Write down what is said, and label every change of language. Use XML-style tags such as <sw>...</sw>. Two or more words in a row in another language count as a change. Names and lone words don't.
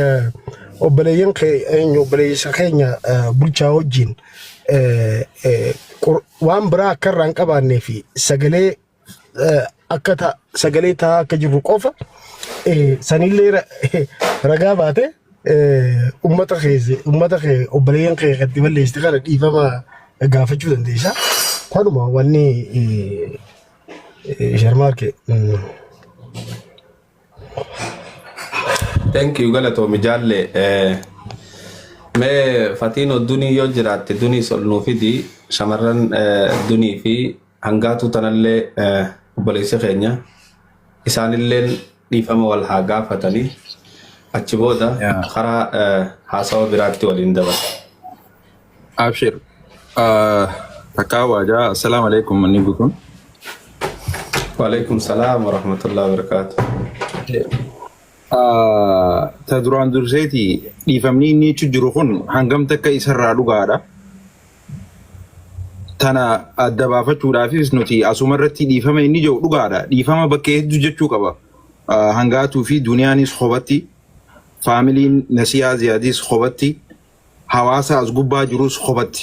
<om>obboleessa keenya bulchaa wajjin waan biraa akka irraa hin qabaannee fi sagalee sagalee taa akka jirru qofa sanillee ragaa baate ummata kee obboleeyyan kee gadi balleessite kana dhiifama gaafachuu dandeessa. Kanuma wanni Sharmarke.</om> <en>Thank you</en> <om>galatoomi jaalle. Mee Fatino dunii yoo jiraatte dunii solnuu fidi shamarran dunii fi hangaatu tanallee obboleessi keenya isaanilleen dhiifama wal haa gaafatanii achi booda karaa haasawa biraatti waliin dabala. Abshir. Takawa ja.</om> <ar>السلام عليكم</ar> <om>manni bukun.</om> <ar>وعليكم السلام ورحمة الله وبركاته.</ar> <om>Ta duraan durseeti dhiifamni inni jiru kun hangam takka isarraa dhugaadha. Tana adda baafachuudhaafis nuti asuma irratti dhiifama inni jiru dhugaadha. Dhiifama bakkee hedduu jechuu qaba. Hangaatuu fi duniyaanis qobatti, faamiliin Nasiyaa Ziyaadis qobatti, hawaasa as gubbaa jirus qobatti.</om>